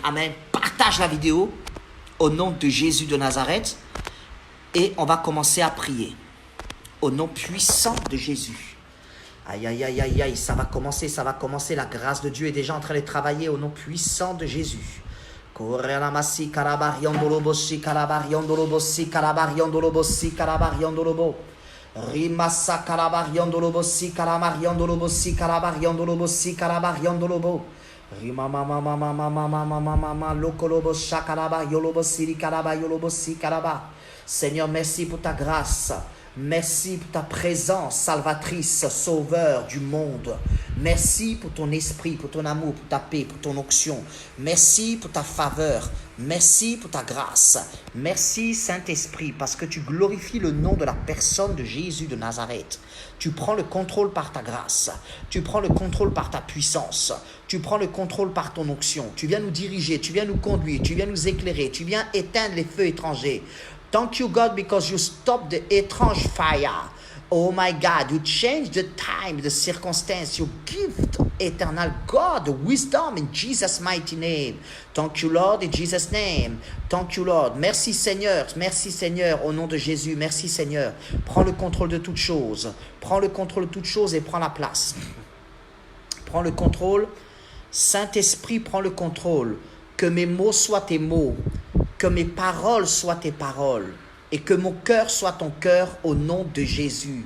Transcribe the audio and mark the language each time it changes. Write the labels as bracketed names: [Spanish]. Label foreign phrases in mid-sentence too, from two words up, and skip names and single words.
[French] Amen. Partage la vidéo au nom de Jésus de Nazareth et on va commencer à prier au nom puissant de Jésus. Aïe, aïe, aïe, aïe, aïe, ça va commencer. La grâce de Dieu est déjà en train de travailler au nom puissant de Jésus. Rimasa calabariandolobossi calamariandolobossi calabariandolobossi calabariandolobo. Rima mama mama mama mama mama lokolobosha calabariolobossi calabariolobossi calaba. Seigneur, merci pour ta grâce. Merci pour ta présence salvatrice, sauveur du monde. Merci pour ton esprit, pour ton amour, pour ta paix, pour ton onction. Merci pour ta faveur. Merci pour ta grâce. Merci Saint-Esprit parce que tu glorifies le nom de la personne de Jésus de Nazareth. Tu prends le contrôle par ta grâce. Tu prends le contrôle par ta puissance. Tu prends le contrôle par ton onction. Tu viens nous diriger, tu viens nous conduire, tu viens nous éclairer, tu viens éteindre les feux étrangers. [English] Thank you, God, because you stopped the strange fire. Oh my God, you change the time, the circumstance. You give eternal God the wisdom in Jesus' mighty name. Thank you, Lord, in Jesus' name. Thank you, Lord. [French] Merci, Seigneur, au nom de Jésus. Merci, Seigneur. Prends le contrôle de toutes choses. Prends le contrôle de toutes choses et prends la place. Prends le contrôle. Saint-Esprit, prends le contrôle. Que mes mots soient tes mots. Que mes paroles soient tes paroles et que mon cœur soit ton cœur au nom de Jésus.